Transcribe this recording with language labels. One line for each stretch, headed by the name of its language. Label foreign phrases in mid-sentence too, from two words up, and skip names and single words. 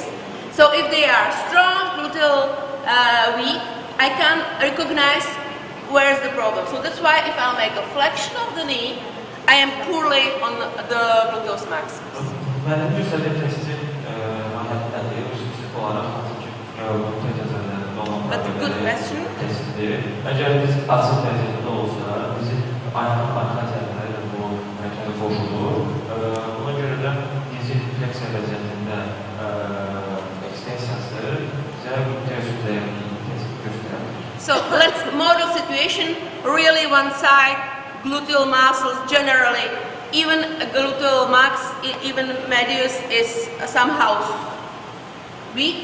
English: So if they are strong, gluteal weak, I can recognize where's the problem. So that's why if I'll make a flexion of the knee, I am poorly on the gluteus maximus. That's a good question.
Azerbaijani: Əgər biz açıq vəziyyətdə olsa, bizi ayağın arxa tərəfləri bu hərəkətə qoşulur. Ona görə də dizi fleksiya vəziyyətində ekstensiyası bizə gluteus zəifliyini göstərər.
English: So let's model situation. Really one side, gluteal muscles generally, even gluteal max, even medius is somehow weak.